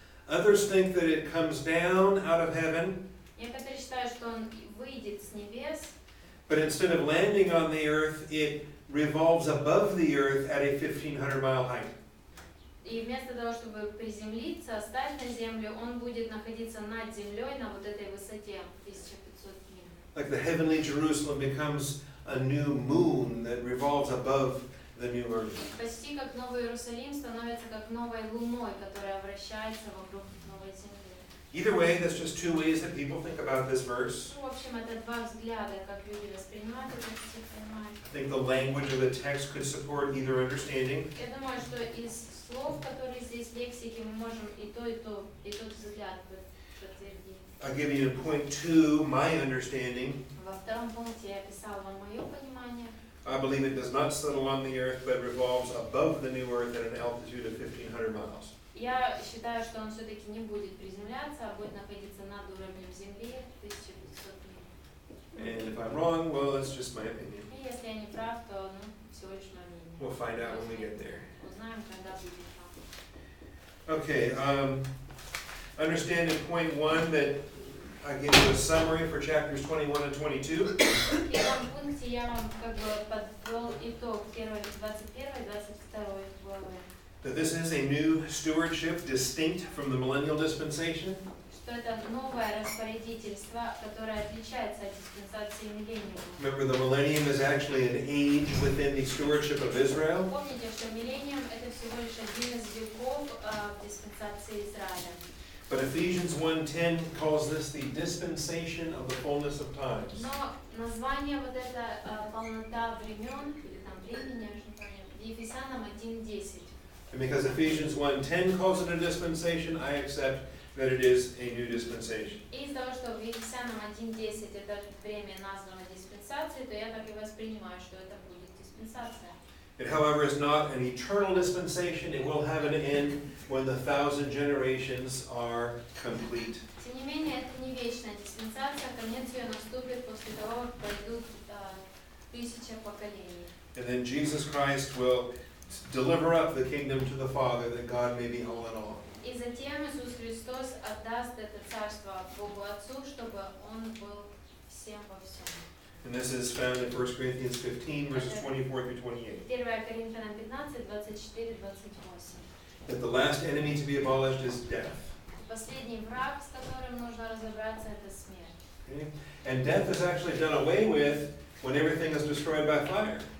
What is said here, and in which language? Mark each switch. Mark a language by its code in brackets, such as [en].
[en] Others think that it comes down out of heaven, [ru] Некоторые считают, что он выйдет с небес, [en] but instead of landing on the earth, it revolves above the earth at a 1,500-mile height. [ru] и вместо того, чтобы приземлиться, стать на землю, он будет находиться над землей на вот этой высоте 1500 миль. [en] Like the heavenly Jerusalem becomes a new moon that revolves above the new earth. [ru] Почти как Новый Иерусалим становится как новой луной, которая вращается вокруг новой земли. [en] Either way, that's just two ways that people think about this verse. [ru] В общем, это два взгляда, как люди воспринимают этот стих, понимают. [en] I think the language of the text could support either understanding. [ru] Я думаю, что из слов, которые здесь в лексике, мы можем и тот взгляд подтвердить. [en] I'll give you in point 2 my understanding. [ru] Во втором пункте я описала вам мое понимание. [en] I believe it does not settle on the earth, but revolves above the new earth at an altitude of 1,500 miles. [ru] Я считаю, что он все-таки не будет приземляться, а будет находиться над уровнем земли 1500 миль. [en] And if I'm wrong, well, it's just my opinion. [ru] И если я не прав, то всего лишь мое мнение. [en] We'll find out when we get there. [ru] Узнаем, когда будет там. [en] Okay, understand in point 1 that I give you a summary for chapters 21 and 22. [ru] В первом пункте я вам как бы подвел итог 21 и 22 главы. [en] That this is a new stewardship distinct from the millennial dispensation. [ru] Что это новое распорядительство, которое отличается от диспенсации миллениума. [en] Remember, the millennium is actually an age within the stewardship of Israel. [ru] Помните, что миллениум это всего лишь один из веков в диспенсации Израиля. [en] But Ephesians 1:10 calls this the dispensation of the fullness of times. [ru] Но название вот это полнота времен или там времени, я уже не помню, Ефесянам 1:10. [en] And because Ephesians 1:10 calls it a dispensation, I accept that it is a new dispensation. [ru] И из-за того, что в Ефесянам 1:10 это время названо диспенсацией, то я так и воспринимаю, что это будет диспенсация. [en] It, however, is not an eternal dispensation. It will have an end when the 1,000 generations are complete. [ru] Тем не менее, это не вечная диспенсация, конец ее наступит после того, как пройдут 1000 поколений. [en] And then Jesus Christ will deliver up the kingdom to the Father, that God may be all in all. [ru] И затем Иисус Христос отдаст это царство Богу Отцу, чтобы Он был всем во всем. [en] And this is found in 1 Corinthians 15, verses 24 through 28. [ru] 1 Коринфянам 15, 24, 28. [en] That the last enemy to be abolished is death. [ru] Последний враг, с которым нужно разобраться, это смерть. [en] Okay? And death is actually done away with when everything is destroyed by fire.